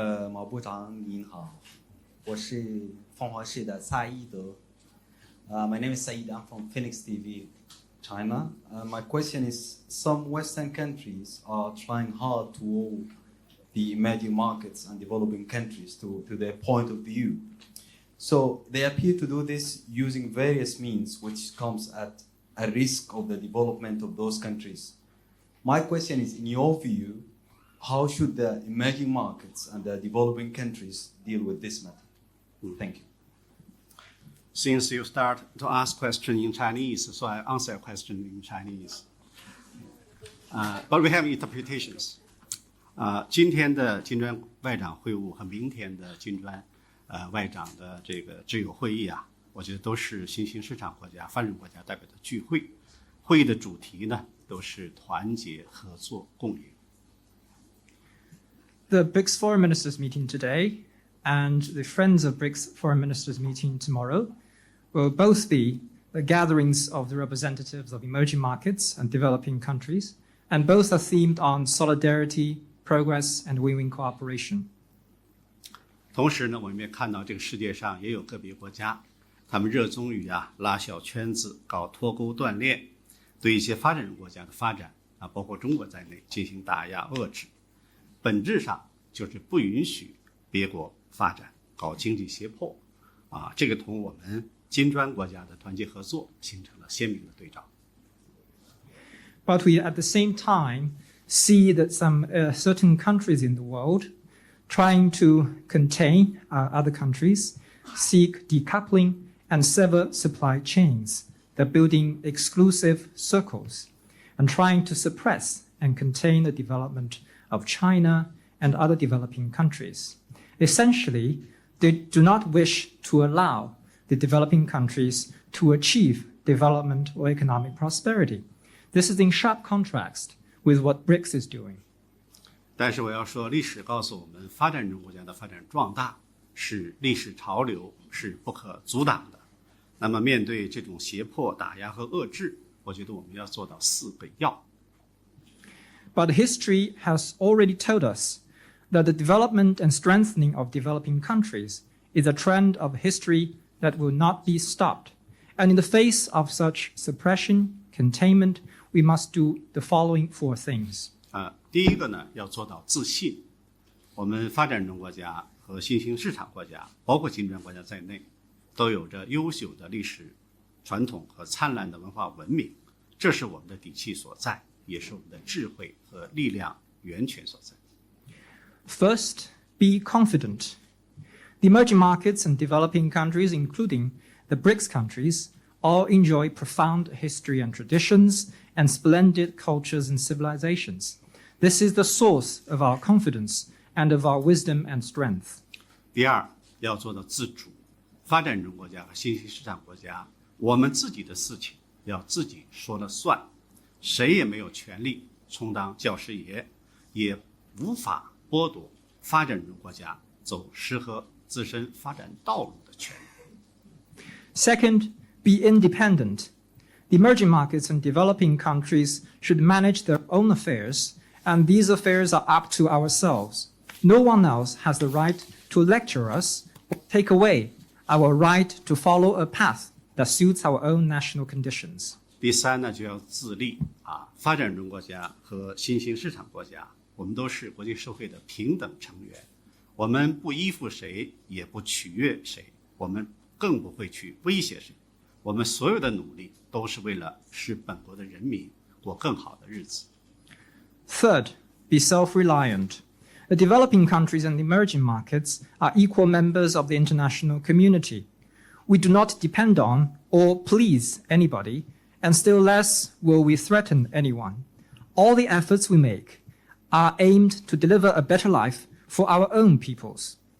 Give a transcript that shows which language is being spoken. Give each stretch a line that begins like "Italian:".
Chinese: 毛部长您好，我是凤凰市的蔡一德。
English: My name is Said. I'm from Phoenix TV, China. My question is: some Western countries are trying hard to hold the emerging markets and developing countries to their point of view. So they appear to do this using various means, which comes at a risk of the development of those countries. My question is, in your view, how should the emerging markets and the developing countries deal with this matter? Thank you. Since you start to ask question in Chinese, so I answer a question in Chinese. But we have interpretations.
Chinese: 今天的金砖外长会晤和明天的金砖外长的这个挚友会议啊，我觉得都是新兴市场国家、发展国家代表的聚会。会议的主题呢，都是团结、合作、共赢。
English: The BRICS Foreign Ministers meeting today and the Friends of BRICS Foreign Ministers meeting tomorrow will both be the gatherings of the representatives of emerging markets and developing countries, and both are themed on solidarity, progress, and win-win cooperation.
Chinese: 同时呢，我们也看到这个世界上也有个别国家，他们热衷于拉小圈子、搞脱钩断链，对一些发展中国家的发展包括中国在内进行打压遏制。本质上就是不允许别国发展，搞经济胁迫，这个同我们金砖国家的团结合作形成了鲜明的对照。
English: But we at the same time see that some certain countries in the world trying to contain other countries, seek decoupling and sever supply chains. They're building exclusive circles and trying to suppress and contain the development of China and other developing countries. Essentially, they do not wish to allow the developing countries to achieve development or economic prosperity. This is in sharp contrast with what BRICS is doing.
Chinese: 但是我要说，历史告诉我们，发展中国家的发展壮大是历史潮流，是不可阻挡的。那么面对这种胁迫、打压和遏制，我觉得我们要做到4个要。
English: But history has already told us that the development and strengthening of developing countries is a trend of history that will not be stopped. And in the face of such suppression, containment, we must do the following 4 things.
Chinese: 第一个呢，要做到自信。我们发展中国家和新兴市场国家，包括金砖国家在内，都有着优秀的历史传统和灿烂的文化文明，这是我们的底气所在，也是我们的智慧和力量源泉所在。
English: First, be confident. The emerging markets and developing countries, including the BRICS countries, all enjoy profound history and traditions and splendid cultures and civilizations. This is the source of our confidence and of our wisdom and strength.
Chinese: 第二，要做到自主。发展中国家和新兴市场国家，我们自己的事情要自己说了算，谁也没有权利充当教师爷，也无法剥夺发展中国家走适合自身发展道路的权利。
English: Second, be independent. the emerging markets and developing countries should manage their own affairs, and these affairs are up to ourselves. No one else has the right to lecture us or take away our right to follow a path that suits our own national conditions.
Chinese: 第三呢，就要自立发展中国家和新兴市场国家，我们都是国际社会的平等成员，我们不依附谁，也不取悦谁，我们更不会去威胁谁。我们所有的努力都是为了使本国的人民过更好的日子。
English: Third, be self-reliant. The developing countries and emerging markets are equal members of the international community. We do not depend on or please anybody, and still less will we threaten anyone. All the efforts we make are aimed to deliver a better life for our own peoples.